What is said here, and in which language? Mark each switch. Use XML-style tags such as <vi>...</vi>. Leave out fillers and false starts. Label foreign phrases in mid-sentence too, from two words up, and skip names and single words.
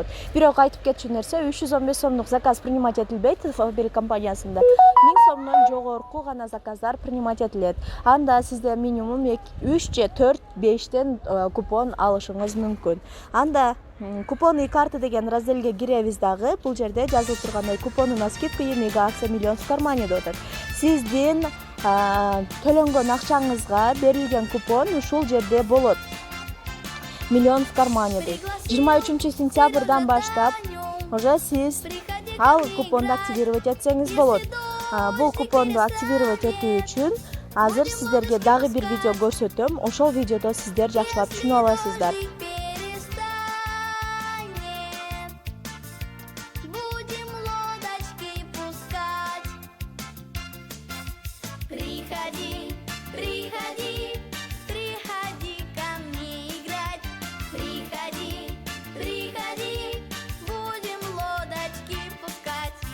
<ky>Бирок айтып кетчү нерсе, 315 сомдук</ky> <ru>заказ принимать</ru> <ky>этилбейт Фаберлик компаниясында. 1000 сомдон жогорку гана</ky> <ru>заказдар принимать</ru> <ky>этилет. Анда сизде минимум 3 же 4, 5тен купон алышыңыз мүмкүн. Анда купоны карты деген разделге киребиз дагы. Бул жерде жазылып тургандай</ky> <ru>купоны на скидку и мега акция миллион в кармане</ru> <ky>деп атат. Сиздин төлөнгөн акчаңызга берилген купон ушул жерде болот.</ky> <ru>Миллион в кармане</ru> <ky>дейт. 23 сентябрдан баштап уже сиз ал купонду активировать этсеңиз болот. Бул купонду активировать этүү үчүн азыр сиздерге дагы бир видео көрсөтөм. Ошол видеодо сиздер жакшылап түшүнүп аласыздар.</ky> <ru>Приходи, приходи, приходи ко мне играть. Приходи, приходи, будем лодочки пускать.</ru>